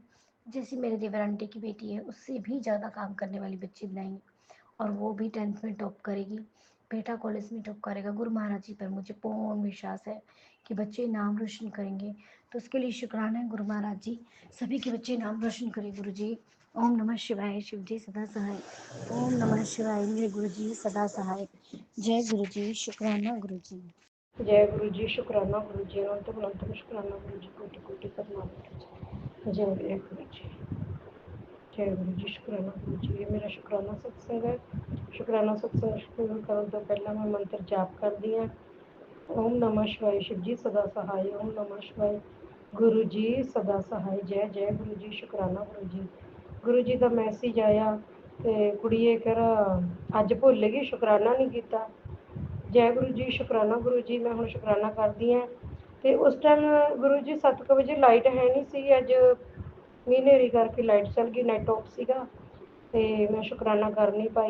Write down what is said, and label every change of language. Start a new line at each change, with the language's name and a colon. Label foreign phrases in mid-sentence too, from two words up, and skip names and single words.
Hindi: जैसी मेरे देवर आंटी की बेटी है उससे भी ज़्यादा काम करने वाली बच्ची बनाएंगे। और वो भी 10th में टॉप करेगी, बेटा कॉलेज में टॉप करेगा। गुरु महाराज जी पर मुझे पूर्ण विश्वास है कि बच्चे नाम रोशन करेंगे। तो उसके लिए शुक्राना है गुरु महाराज जी, सभी के बच्चे नाम रोशन करें गुरु जी। ओम नमः शिवाय, शिव जी सदा सहाय। ओम नमः शिवाय, मेरे गुरु जी सदा सहाय। जय गुरु जी, शुक्राना गुरु जी। जय गुरु जी, शुक्राना गुरु जी, अनंतम अनंतम शुक्राना गुरु जी, कोटि कोटि प्रणाम गुरु जी। जय गुरु जी, जय गुरु जी, शुक्राना गुरु जी। ये मेरा शुक्राना सत्संग है।
Punjabi: ਸ਼ੁਕਰਾਨਾ ਸਤਿਸੰਗ ਸ਼ੁਰੂ ਕਰਨ ਤੋਂ ਪਹਿਲਾਂ ਮੈਂ ਮੰਤਰ ਜਾਪ ਕਰਦੀ ਹਾਂ।
Hindi: ओम नमः शिवाय, शिव जी सदा सहाय। ओम नमः शिवाय, गुरु जी सदा सहाय। जय जय गुरु जी, शुक्राना गुरु जी।
Punjabi: गुरु जी ਦਾ ਮੈਸੇਜ ਆਇਆ ਤੇ ਕੁੜੀਏ ਕਰ ਅੱਜ ਭੁੱਲ ਗਈ, ਸ਼ੁਕਰਾਨਾ ਨਹੀਂ ਕੀਤਾ। ਜੈ ਗੁਰੂ ਜੀ, ਸ਼ੁਕਰਾਨਾ ਗੁਰੂ ਜੀ। ਮੈਂ ਹੁਣ ਸ਼ੁਕਰਾਨਾ ਕਰਦੀ ਹਾਂ। ਤੇ ਉਸ ਟਾਈਮ ਗੁਰੂ ਜੀ 7 ਵਜੇ ਲਾਈਟ ਹੈ ਨਹੀਂ ਸੀ, ਅੱਜ ਮੀਂਹ ਹਨੇਰੀ ਕਰਕੇ ਲਾਈਟ ਚਲ ਗਈ,
English: net off
Punjabi: ਸੀਗਾ ਤੇ ਮੈਂ ਸ਼ੁਕਰਾਨਾ ਕਰ ਨਹੀਂ ਪਾਈ।